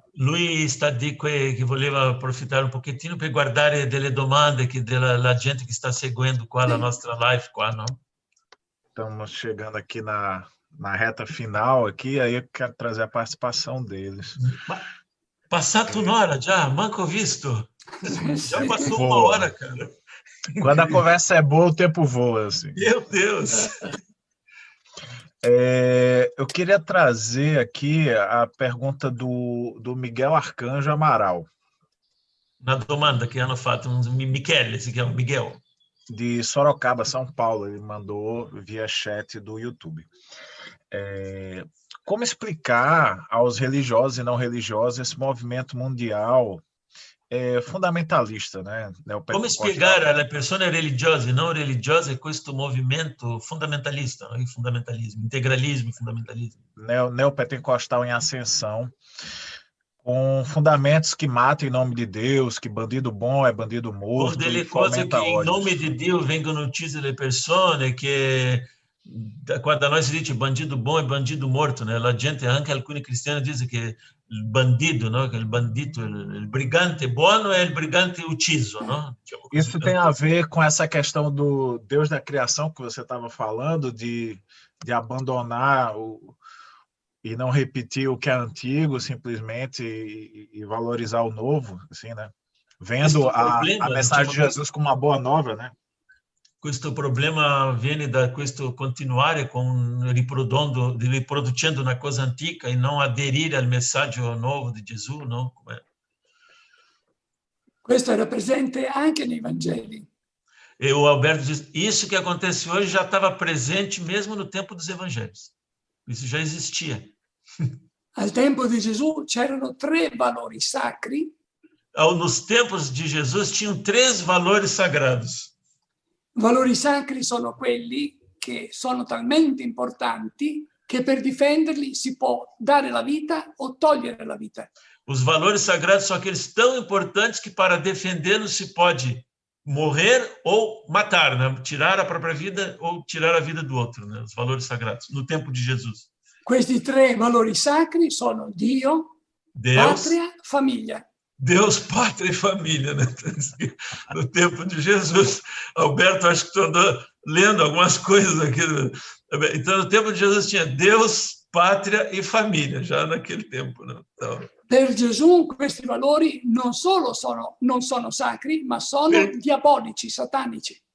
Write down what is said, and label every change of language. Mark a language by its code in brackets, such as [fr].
[it] Lui sta di che voleva approfittare un pochettino per guardare delle domande della gente che sta seguendo qua la nostra live qua, no? [pt] Estamos chegando aqui na reta final aqui, aí eu quero trazer a participação deles. [it] Passato un'ora già, manco visto. [pt] Já passou uma hora, cara. Quando a conversa é boa, o tempo voa, assim. Meu Deus! Eu queria trazer aqui a pergunta do Miguel Arcanjo Amaral. [it] Una domanda che hanno fatto, Michele si chiama Miguel. [pt] De Sorocaba, São Paulo, ele mandou via chat do YouTube. Como explicar aos religiosos e não religiosos esse movimento mundial fundamentalista, né? [it] Come spiegare alle persone religiose e non religiose questo movimento fundamentalista, no? Il fundamentalismo, integralismo e fundamentalismo. [pt] Neopentecostal em ascensão, com fundamentos que matam em nome de Deus, que bandido bom é bandido morto. [it] Con delle cose che in nome di Dio vengono uccise le persone, che quando a noi si dice [pt] bandido bom è bandido morto, [it] né? La gente, anche alcuni cristiani, dicono che il bandido, no? Che il bandito, il brigante buono è il brigante ucciso, no? [pt] Isso tem a ver com essa questão do Deus da criação que você estava falando, de abandonar e não repetir o que é antigo, simplesmente, e valorizar o novo, assim, né? Vendo a mensagem de Jesus como uma boa nova, né? [it] Questo problema viene da questo continuare riproducendo una cosa antica e non aderire al messaggio nuovo di Gesù, no? Questo era presente anche nei Vangeli. [pt] E o Alberto diz, isso que acontece hoje já estava presente mesmo no tempo dos evangelhos. Isso já existia. [it] Al tempo di Gesù c'erano 3 valori sacri. [pt] Nos tempos de Jesus tinham 3 valores sagrados. [it] Valori sacri sono quelli che sono talmente importanti che per difenderli si può dare la vita o togliere la vita. [pt] Os valores sagrados são aqueles tão importantes que para defendê-los se pode morrer ou matar, né? Tirar a própria vida ou tirar a vida do outro, né? Os valores sagrados, no tempo de Jesus. [it] Questi 3 valori sacri sono Dio, patria, famiglia. [pt] Deus, pátria e família, né? No tempo de Jesus. Alberto, acho que tu andou lendo algumas coisas aqui. Então, no tempo de Jesus tinha Deus, pátria e família, já naquele tempo, né? Então, [it] per Gesù questi valori non sono sacri, ma sono diabolici, satanici.